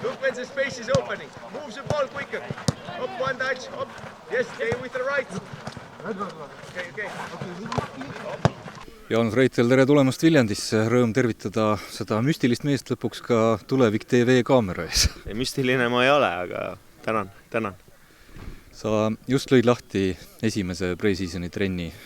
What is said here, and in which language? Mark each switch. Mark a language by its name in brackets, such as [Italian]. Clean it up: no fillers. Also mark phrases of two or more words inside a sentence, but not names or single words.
[English] when the space is opening. Move the ball quicker. Up, one touch. Up. Yes, stay with the right. Okay. [Estonian] Jaanus Reitel, tere tulemast Viljandisse. Rõõm tervitada seda müstilist meest lõpuks ka Tulevik TV kaamera ees. Müstiline ma ei ole, aga tänan. Sa just lõid lahti esimese pre-seasoni trenni.